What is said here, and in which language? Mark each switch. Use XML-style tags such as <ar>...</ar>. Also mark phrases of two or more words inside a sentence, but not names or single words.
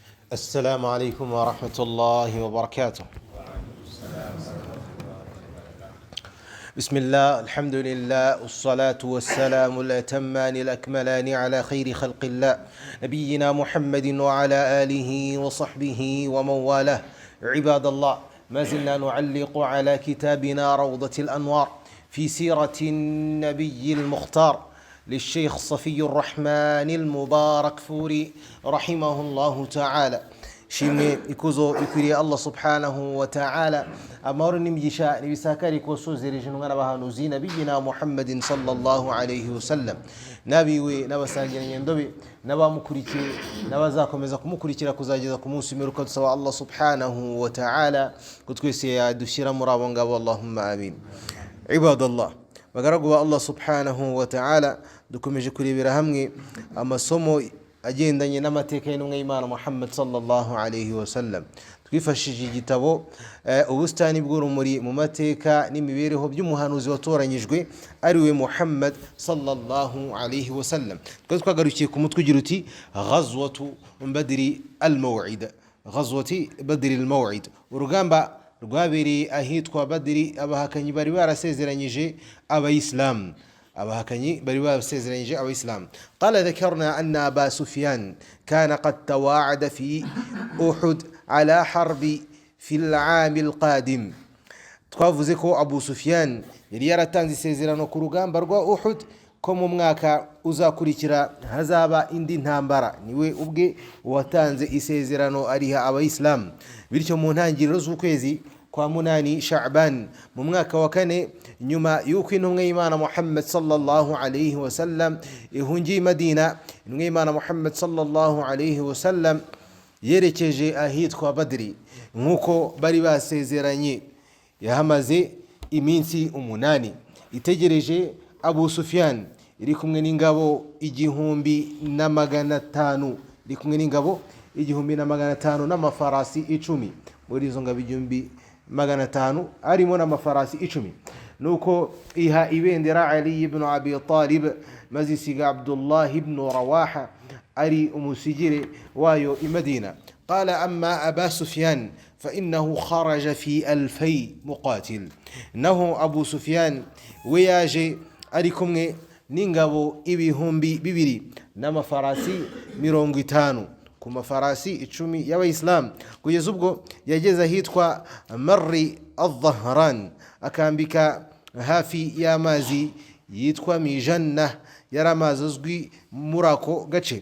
<ar>السلام عليكم ورحمة الله وبركاته. بسم الله، الحمد لله، والصلاة والسلام الأتمان الأكملان على خير خلق الله نبينا محمد وعلى آله وصحبه ومن والاه. عباد الله، ما زلنا نعلق على كتابنا روضة الأنوار في سيرة النبي المختار للشيخ صفي الرحمن المبارك فوري رحمه الله تعالى.</ar> <rw>Shimwe ikuzo ikwiriye Allah</rw> <ar>سبحانه وتعالى,</ar> <rw>amahoro n'imigisha nibisakari kosozereje intumwa n'abahanuzi</rw> <ar>نبينا محمد صلى الله عليه وسلم,</ar> <rw>nabiwe n'abasangira nyendobe n'abamukurikiye n'abazakomeza kumukurikira kuzageza ku munsi w'imperuka. Dusaba Allah</rw> <ar>سبحانه وتعالى</ar> <rw>kutwese yadushyira muri abo ngabo,</rw> <ar>اللهم آمين.</ar> <rw>Ibadallah, bagaragu ba Allah</rw> <ar>سبحانه وتعالى,</ar> <rw>dukomeje kurebera hamwe amasomo agendanye n'amateka y'intumwa y'Imana Muhammad</rw> <ar>صلى الله عليه وسلم.</ar> <rw>Twifashishije igitabo ubusitani bw'urumuri mu mateka n'imibereho by'umuhanuzi watoranyijwe ariwe Muhammad</rw> <ar>صلى الله عليه وسلم.</ar> <rw>Twagarukiye ku mutwe ugira uti</rw> <ar>غزوة بدر الموعد. غزوة بدر الموعد,</ar> <rw>urugamba rwabereye ahitwa Badri. Abahakanyi bari barasezeranyije abayisilamu.</rw> <ar>قال ذكرنا أن أبا سفيان كان قد تواعد في أحد على حرب في العام القادم.</ar> <rw>twavuze ko Abu Sufyan yari yaratanze isezerano ku rugamba rwa Uhud ko mu mwaka uzakurikira hazaba indi ntambara. Niwe ubwe watanze isezerano ariha abayisilamu. Bityo mu ntangiriro z'ukwezi kwa munani Sha'ban mu mwaka wa kane nyuma y'uko intumwa y'Imana Muhammad</rw> <ar>صلى الله عليه وسلم</ar> <rw>ihungiye Madina, intumwa y'Imana Muhammad</rw> <ar>صلى الله عليه وسلم</ar> <rw>yerekeje ahitwa Badri nk'uko bari basezeranye. Yahamaze iminsi 8 itegereje Abu Sufyan, iri kumwe n'ingabo 1500, iri kumwe n'ingabo 1500 n'amafarasi 10. Muri izo ngabo 1500 arimo n'amafarasi 10. nuko iha ibendera Ali ibn Abi Talib, maze isiga Abdullah ibn Rawaha ari umusigire wayo i Madina.</rw> <ar>قال أما أبا سفيان فإنه خرج في 2000 مقاتل.</ar> <rw>naho Abu Sufyan we yaje ari kumwe n'ingabo 200 n'amafarasi 50 ku mafarasi 10 y'abayisilamu, kugeza ubwo yageze ahitwa Marri al-Dhahran, akambika hafi y'amazi yitwa Mijanna, yari amazi azwi muri ako gace.</rw>